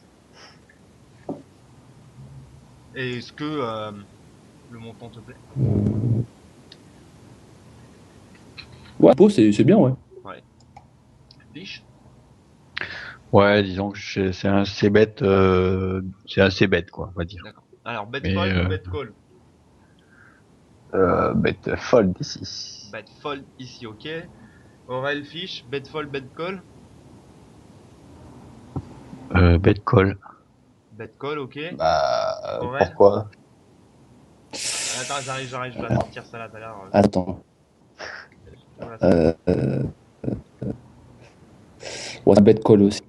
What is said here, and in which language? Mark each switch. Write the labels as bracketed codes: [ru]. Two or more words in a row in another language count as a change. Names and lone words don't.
[fr] Et est-ce que le montant te plaît? Ouais, c'est bien, ouais. Fiche? Ouais, disons que c'est un C-bet, quoi, on va dire. D'accord. Alors, bet Mais, fold ou [en] bet call? Bet fold ici. Bet fold [fr] ici, ok. Aurel, fiche, [en] bet fold, bet call? Bet call. Bet call, [fr] ok. Bah, Aurel? pourquoi? Attends, j'arrive, je vais la sortir ça là tout à l'heure. Attends. Voilà, ça. Ouais, un [en] bet call [fr] aussi.